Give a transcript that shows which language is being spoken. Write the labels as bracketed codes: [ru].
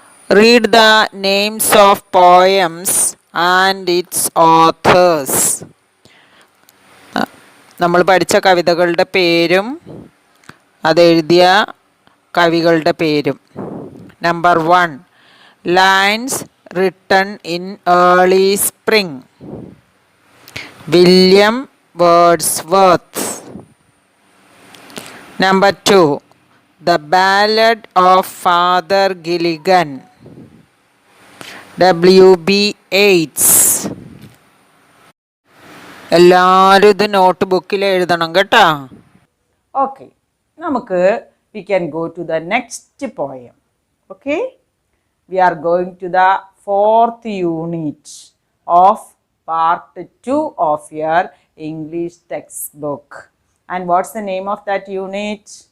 [en] Read the names of poems and its authors. [ml] നമ്മൾ പഠിച്ച കവിതകളുടെ പേരും അതെഴുതിയ കവികളുടെ പേരും. [en] Number 1. Lines written in early spring. William Wordsworth. Number 2. The Ballad of Father Gilligan. W.B. Yeats. [ml] എല്ലാവരും ഇത് not ബുക്കിൽ എഴുതണം കേട്ടോ. [en] Okay, we can go to the next poem. Okay, we are going to the 4th unit of part 2 of your English textbook. And what's the name of that unit?